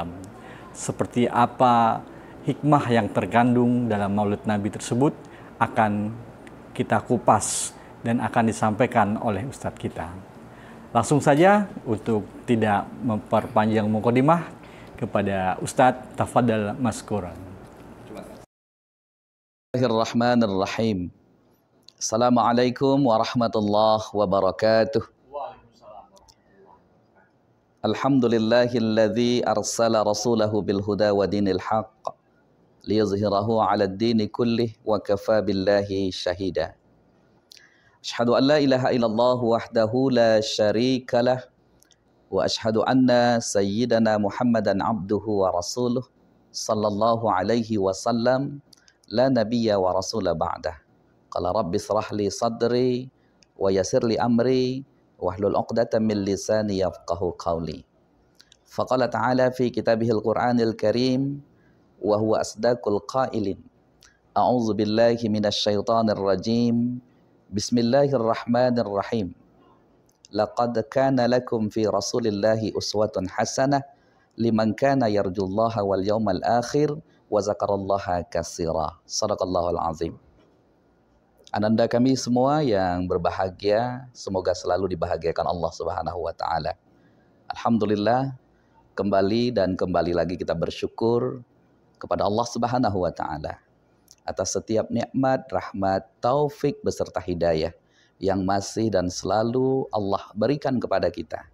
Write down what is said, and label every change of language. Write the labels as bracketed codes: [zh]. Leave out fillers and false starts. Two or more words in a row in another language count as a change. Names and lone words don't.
[id] Seperti apa hikmah yang terkandung dalam Maulid Nabi tersebut akan kita kupas dan akan disampaikan oleh Ustadz kita. Langsung saja untuk tidak memperpanjang mukadimah kepada Ustadz, [ar] تفضل مشكورا. Bismillahirrahmanirrahim. السلام عليكم ورحمة الله وبركاته. الحمد لله الذي أرسل رسوله بالهدى ودين الحق ليظهره على الدين كله وكفى بالله شهيدا. أشهد أن لا إله إلا الله وحده لا شريك له وأشهد أن سيدنا محمدا عبده ورسوله صلى الله عليه وسلم لا نبي ولا رسول بعده. قال رب اشرح لي صدري ويسر لي أمري واحلل عقدة من لساني يفقهوا قولي. فقال تعالى في كتابه القرآن الكريم وهو أصدق القائلين. أعوذ بالله من الشيطان الرجيم. Bismillahirrahmanirrahim. لقد كان لكم في رسول الله أسوة حسنة لمن كان يرجو الله واليوم الآخر وذكر الله كثيرا. صدق الله العظيم. [id] Ananda kami semua yang berbahagia, semoga selalu dibahagiakan Allah [ar] سبحانه وتعالى. [id] Alhamdulillah, kembali lagi kita bersyukur kepada Allah [ar] سبحانه وتعالى [id] atas setiap nikmat, rahmat, taufik beserta hidayah yang masih dan selalu Allah berikan kepada kita.